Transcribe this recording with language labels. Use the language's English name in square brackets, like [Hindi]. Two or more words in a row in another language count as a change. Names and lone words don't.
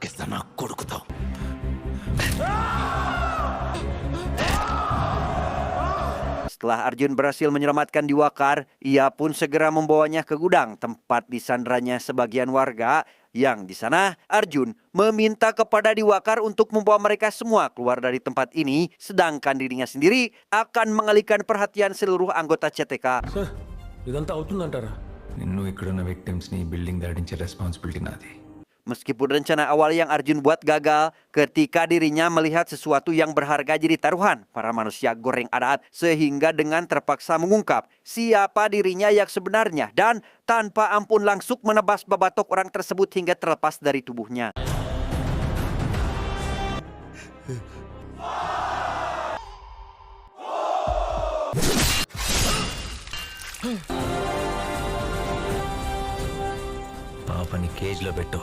[Indonesian] Setelah Arjun berhasil menyelamatkan Diwakter, ia pun segera membawanya ke gudang tempat disandaranya sebagian warga, Yang di sana Arjun meminta kepada Diwakar untuk membawa mereka semua keluar dari tempat ini, sedangkan dirinya sendiri akan mengalihkan perhatian seluruh anggota CTK. [Telugu] సార్ ఇదంతా అవుతుందంటారా? నిన్ను ఇక్కడున్న [English] victims building [Telugu] దాటించే రెస్పాన్సిబిలిటీ నాది. [Indonesian] Meskipun rencana awal yang Arjun buat gagal, ketika dirinya melihat sesuatu yang berharga jadi taruhan para manusia goreng adat, sehingga dengan terpaksa mengungkap siapa dirinya yang sebenarnya dan tanpa ampun langsung menebas babatok orang tersebut hingga terlepas dari tubuhnya. [Telugu] పాపని కేజ్లో పెట్టు.